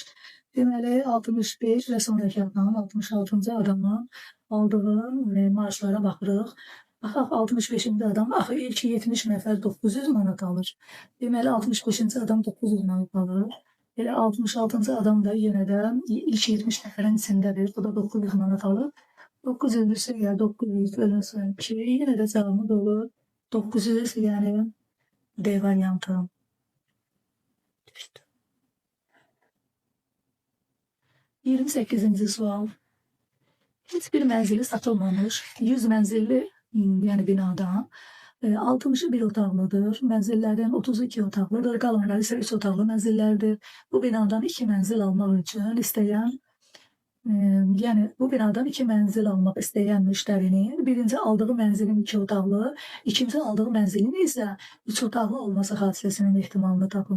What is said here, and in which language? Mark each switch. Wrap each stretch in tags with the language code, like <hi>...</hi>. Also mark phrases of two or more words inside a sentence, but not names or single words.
<az>Deməli 65 və sonraki adam 66-cı adamın aldığı maaşlara baxırıq. Baxaq 65-ci adam axı ilk 70 nəfər 900 manat alır. Deməli 65-ci adam 900 manat alır. Elə 66-cı adam da yenə də ilk 70 nəfərin içindədir. O da 900 manat alır. 900 ise 900 bölünsün 2.</az> <tr>Yine de cevabımız olur. 900 yani D variantı. İşte. 28. sual. Hiçbir menzili satılmamış 100 menzilli yani binadan 60'ı bir otaqlıdır.</tr> <az>Mənzillərdən 32 otaqlıdır. Qalanları isə 3 otaqlı mənzillərdir. Bu binadan 2 mənzil almaq üçün istəyən yəni bu binadan 2 mənzil almaq istəyən müştərinin birinci aldığı mənzilin 2 otaqlı, ikinci aldığı mənzilin isə 3 otaqlı olması hadisəsinin ehtimalını tapın.</az>